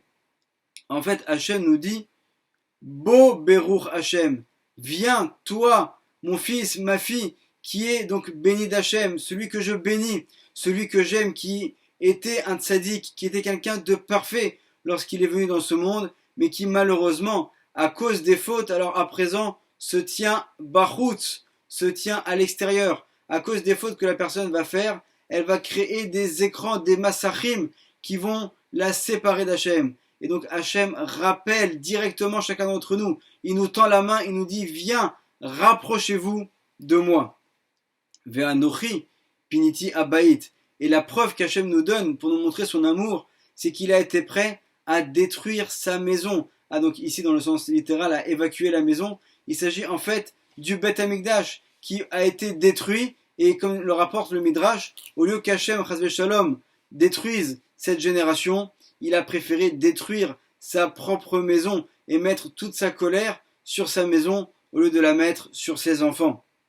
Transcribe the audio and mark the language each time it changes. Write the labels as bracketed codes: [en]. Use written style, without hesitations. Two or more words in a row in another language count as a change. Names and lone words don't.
[fr] En fait, Hachem nous dit [he] בוא ברוך השם, [fr] viens toi, mon fils, ma fille, qui est donc béni d'Hachem, celui que je bénis, celui que j'aime, qui était un tzaddik, qui était quelqu'un de parfait lorsqu'il est venu dans ce monde, mais qui malheureusement, à cause des fautes, alors à présent, se tient bachutz, se tient à l'extérieur. À cause des fautes que la personne va faire, elle va créer des écrans, des massachim, qui vont la séparer d'Hachem. Et donc Hachem rappelle directement chacun d'entre nous. Il nous tend la main, il nous dit, viens, rapprochez-vous de moi. [he] ואנכי פיניתי הבית. [fr] Et la preuve qu'Hachem nous donne pour nous montrer son amour, c'est qu'il a été prêt à détruire sa maison. Ah, donc ici dans le sens littéral, à évacuer la maison. Il s'agit en fait du [he] בית המקדש [fr] qui a été détruit, et comme le rapporte le Midrash, au lieu qu'Hachem [he] חס ושלום [fr] détruise cette génération, il a préféré détruire sa propre maison et mettre toute sa colère sur sa maison au lieu de la mettre sur ses enfants.